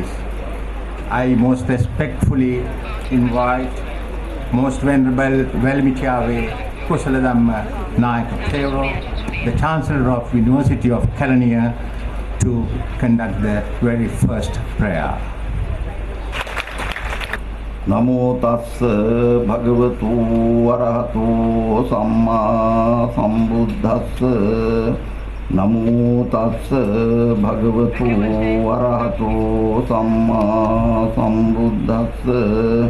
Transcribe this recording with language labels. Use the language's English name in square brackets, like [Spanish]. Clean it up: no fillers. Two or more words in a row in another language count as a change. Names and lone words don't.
[English] I most respectfully invite Most Venerable Velmichave Kusaladhamma Nayaka Thera, the Chancellor of University of Kelaniya, to conduct the very first prayer. [Pali] Namo tassa bhagavato arahato samma sambuddhassa. Namo tassa bhagavato arahato samma sambuddhassa.